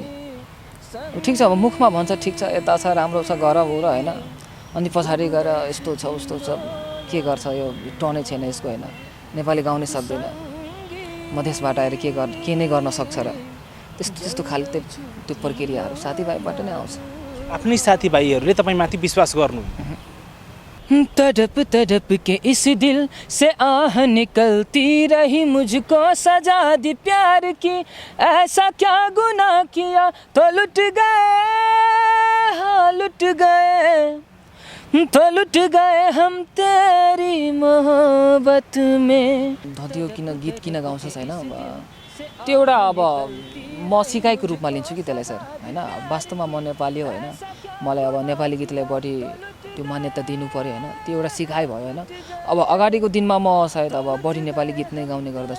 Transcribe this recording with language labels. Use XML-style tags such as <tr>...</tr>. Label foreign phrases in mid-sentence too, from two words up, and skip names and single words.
<ne>ठिक छ, अब मुखमा भन्छ ठिक छ, यता छ, राम्रो छ, गर हो र होइन, अनि पछाडि गएर यस्तो छ उस्तो छ, के गर्छ यो टनै छैन यसको होइन, नेपाली गाउनै सक्दैन, मधेसबाट आएर के नै गर्न सक्छ र त्यस्तो खालि त्यो प्रक्रियाहरू साथीभाइबाट नै आउँछ। आफ्नै साथीभाइहरूले तपाईँमाथि विश्वास गर्नु।</ne> <hi>तड़प तड़प के इस दिल से आह निकलती रही, मुझको सजा दी प्यार की, ऐसा क्या गुनाह किया तो लुट गए हम तेरी मोहब्बत में।</hi> <ne>धदियो गीत किन गाउँछस् होइन, त्यो एउटा अब म सिकाइको रूपमा लिन्छु कि त्यसलाई सर होइन। वास्तवमा म नेपाली हो होइन, मलाई अब नेपाली गीतलाई बढी त्यो मान्यता दिनु पऱ्यो होइन, त्यो एउटा सिकाइ भयो होइन। अब अगाडिको दिनमा म सायद अब बढी नेपाली गीत नै गाउने गर्दछु।</ne>